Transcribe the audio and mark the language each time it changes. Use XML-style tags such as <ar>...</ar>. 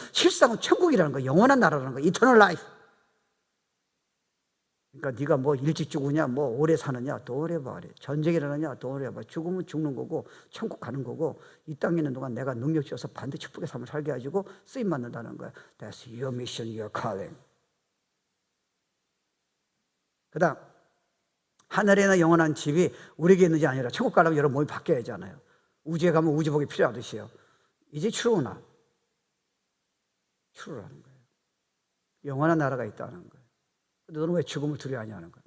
<ko>실상은 천국이라는 거예요. 영원한 나라라는 거예요. 이터널 라이프. 그러니까 네가 뭐 일찍 죽으냐, 뭐 오래 사느냐, 더 오래 봐래. 전쟁이 일어나냐, 더 오래 봐. 죽으면 죽는 거고 천국 가는 거고, 이 땅에 있는 동안 내가 능력 주어서 반드시 축복의 삶을 살게 해가지고 쓰임 받는다는 거야.</ko> <en>That's your mission, your calling.</en> <ko>그다음, 하늘에는 영원한 집이 우리에게 있는 게 아니라 천국 가려면 여러분 몸이 바뀌어야 하잖아요. 우주에 가면 우주복이 필요하듯이요. 이제 추로나 추로라는 거예요. 영원한 나라가 있다는 거예요. 너는 왜 죽음을 두려워하냐는 거야.</ko>